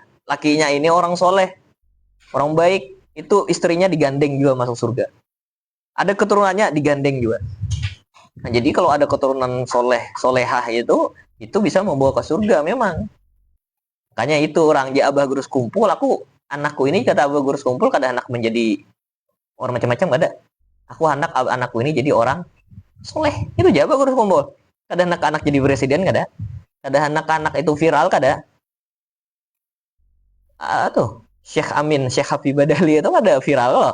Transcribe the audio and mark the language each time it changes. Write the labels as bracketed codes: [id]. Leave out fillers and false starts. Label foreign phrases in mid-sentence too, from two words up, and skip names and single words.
[id] Lakinya ini orang soleh, orang baik, itu istrinya digandeng juga masuk surga. Ada keturunannya digandeng juga. Nah, jadi kalau ada keturunan solehah itu bisa membawa ke surga memang. [bjn] Makanya itu orang di abah gurus kumpul, anakku ini kata abah gurus kumpul, kada anak menjadi orang macam-macam gak ada. [id] Anakku ini jadi orang soleh. [bjn] Itu aja abah gurus kumpul. Kada anak-anak jadi presiden gak ada. Kada anak-anak itu viral kada. [id] Tuh Syekh Amin, Syekh Habib Badali itu ada viral loh.